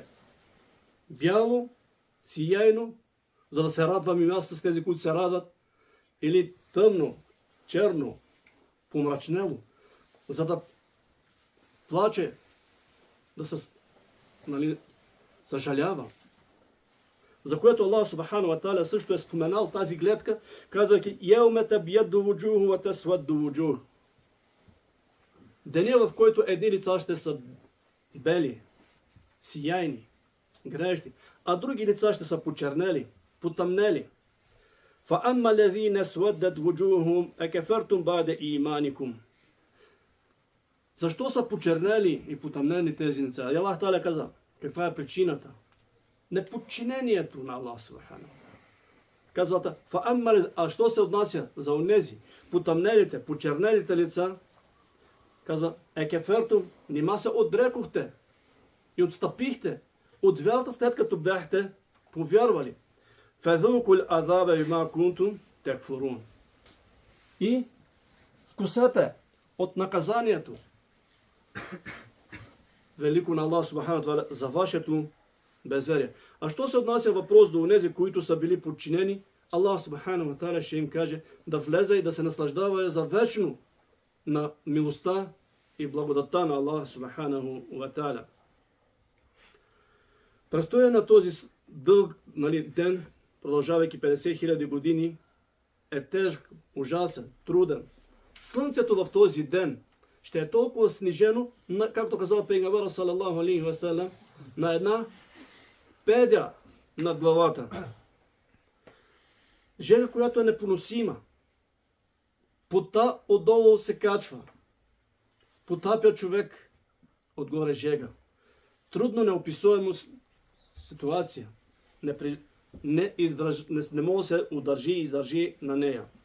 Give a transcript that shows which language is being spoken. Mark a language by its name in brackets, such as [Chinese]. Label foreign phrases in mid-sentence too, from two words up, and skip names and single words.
[Bulgarian] Бяло, сияйно, за да се радвам и аз с тези, които се радват, или тъмно, черно, помрачнело, за да плаче, да се съжалява. За което Аллах [Arabic] سبحانه و تعالى [Bulgarian] също е споменал тази гледка, казвайки [Arabic] „يوم تبيض وجوه و تسود وجوه“. [Bulgarian] Деня, в който едни лица ще са бели, сияйни, грещи, а други лица ще са почернели, потъмнели. [Arabic] فَأَمَّا الَّذِينَ سْوَدَّتْ وُجُوهُهُمْ أَكَفَرْتُمْ بَعْدَ إِيمَانِكُمْ. [Bulgarian] Защо са почернели и потъмнени тези лица? И Аллах Тааля каза, каква е причината? Неподчинението на Аллах Субхану. Казвате, а що се отнася за онези потъмнелите, почернелите лица? Казва, екефертум, нима се отрекохте и отстъпихте от вярата, след като бяхте повярвали. [Arabic] فذوقوا العذاب بما كنتم تكفرون. [Bulgarian] И вкусете от наказанието велико на Аллах [Arabic] سبحانه و تعالى [Bulgarian] за вашето безверие. А що се отнася въпрос до онези, които са били подчинени, Аллах [Arabic] سبحانه و تعالى [Bulgarian] ще им каже да влезе и да се наслаждава за вечно на милостта и благодата на Аллах [Arabic] سبحانه و تعالى. [Bulgarian] Престоя на този дълг ден, продължавайки 50 000 години, е тежък, ужасен, труден. Слънцето в този ден ще е толкова снижено, както казал пейгамбера [Arabic] صلى الله عليه و سلم, [Bulgarian] на една педя над главата. Жега, която е непоносима. Пота отдолу се качва. Потапя човек отгоре жега. Трудно неописуемо ситуация не може да се удържи и издържи на нея.